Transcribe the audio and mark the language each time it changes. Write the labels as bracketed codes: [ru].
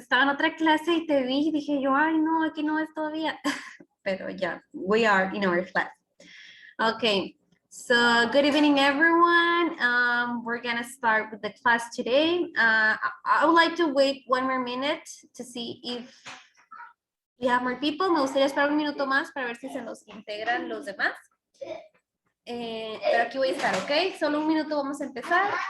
[es] Estaba en otra clase y te vi y dije yo, ay, no, aquí no es todavía. Pero ya, [en] we are in our class. Okay, so good evening, everyone. We're gonna start with the class today. I would like to wait 1 more minute to see if we have more people. [es] Me gustaría esperar un minuto más para ver si se nos integran los demás. Pero aquí voy a estar, ¿ok? Solo un minuto vamos a empezar.